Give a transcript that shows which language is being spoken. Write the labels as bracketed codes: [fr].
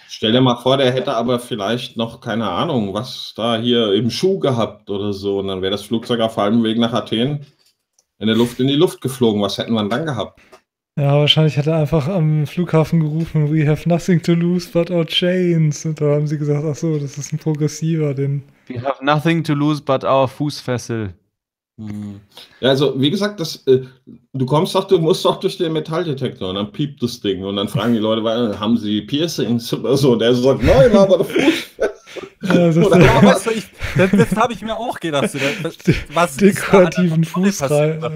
[de] Stell dir mal vor, der hätte aber vielleicht noch, keine Ahnung, was da hier im Schuh gehabt oder so. Und dann wäre das Flugzeug auf halbem Weg nach Athen in die Luft geflogen. Was hätten wir dann gehabt? Ja, wahrscheinlich hat er einfach am Flughafen gerufen, [en] we have nothing to lose but our chains. [de] Und da haben sie gesagt, ach so, das ist ein Progressiver. [en] We have nothing to lose but our [de] Fußfessel. Ja, also wie gesagt, du musst doch durch den Metalldetektor und dann piept das Ding. Und dann fragen die Leute, haben sie Piercings oder so? Und er sagt, nein, aber der Fußfessel. Ja, Das habe ich mir auch gedacht. Was dekorativen Fußreihen.